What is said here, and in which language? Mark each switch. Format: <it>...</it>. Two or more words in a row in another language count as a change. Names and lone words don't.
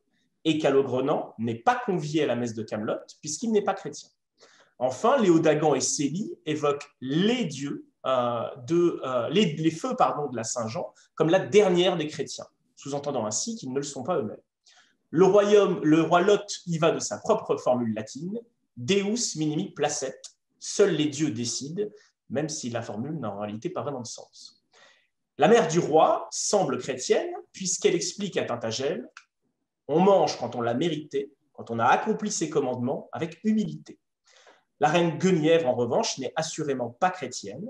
<fr>Et Calogrenant n'est pas convié à la messe de Camelot, puisqu'il n'est pas chrétien. Enfin, Léodagan et Célie évoquent les dieux, les feux de la Saint-Jean, comme la dernière des chrétiens, sous-entendant ainsi qu'ils ne le sont pas eux-mêmes. Le roi Lot y va de sa propre formule latine,</fr> <la>Deus minimi placet,</la> <fr>seuls les dieux décident, même si la formule n'a en réalité pas vraiment de sens. La mère du roi semble chrétienne, puisqu'elle explique à Tintagel « On mange quand on l'a mérité, quand on a accompli ses commandements avec humilité ». La reine Guenièvre, en revanche, n'est assurément pas chrétienne.</fr>